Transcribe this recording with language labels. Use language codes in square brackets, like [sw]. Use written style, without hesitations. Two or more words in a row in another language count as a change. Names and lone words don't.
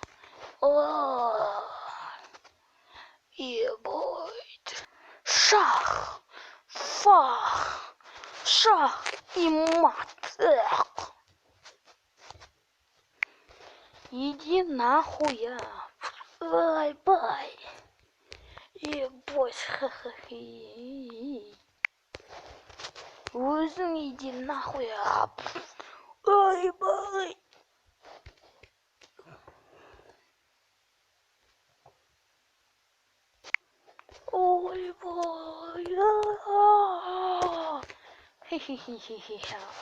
[ru] Ебать. Шах, фах, шах и мат. Иди нахуй. Бай-бай. Ебать, ха-ха-хи. Өзің иди нахуй. Бай-бай. Ой, бай. Хи-хи-хи-хи-хи.